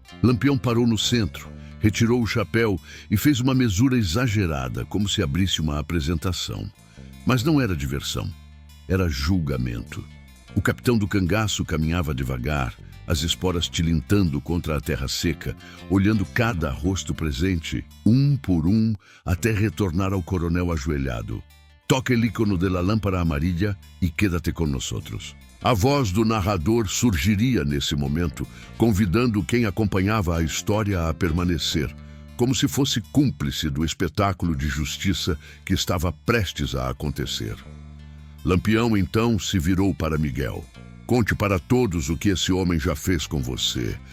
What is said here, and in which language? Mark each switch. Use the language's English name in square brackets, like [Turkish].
[Portuguese] Lampião parou no centro, retirou o chapéu e fez uma mesura exagerada, como se abrisse uma apresentação. Mas não era diversão, era julgamento. O capitão do cangaço caminhava devagar, as esporas tilintando contra a terra seca, olhando cada rosto presente, um por um, até retornar ao coronel ajoelhado. [Spanish] Toca el ícono de la lámpara amarilla e quédate con nosotros. [Portuguese] A voz do narrador surgiria nesse momento, convidando quem acompanhava a história a permanecer, como se fosse cúmplice do espetáculo de justiça que estava prestes a acontecer. Lampião, então, se virou para Miguel. Conte para todos o que esse homem já fez com você.